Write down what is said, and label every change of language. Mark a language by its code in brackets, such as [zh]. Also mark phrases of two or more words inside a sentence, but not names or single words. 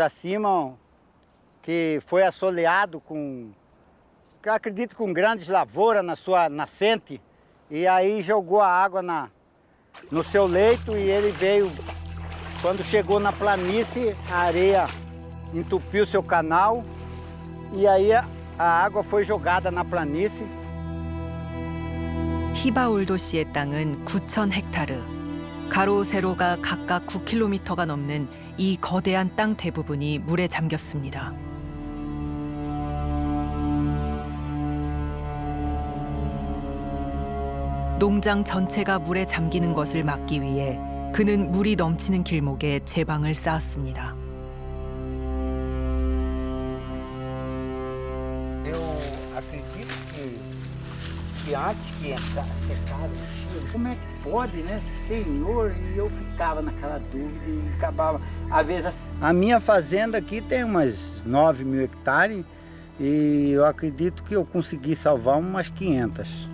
[pt] acima, que foi assoleado eu acredito com grandes lavouras na sua nascente, e aí jogou a água no seu leito e ele veio, quando chegou na planície, a areia entupiu seu canal e aí a água foi jogada na planície. [ko] 히바울도시의 땅은 9,000헥타르. 가로 세로가 각각 9km가 넘는 이 거대한 땅 대부분이 물에 잠겼습니다. 농장 전체가 물에 잠기는 것을 막기 위해 그는 물이 넘치는 길목에 제방을 쌓았습니다. [pt] acredito que antes que secava, como é que pode, né, Senhor? E eu ficava naquela dúvida e acabava, às vezes... A minha fazenda aqui tem umas 9.000 hectares e eu acredito que eu consegui salvar umas 500.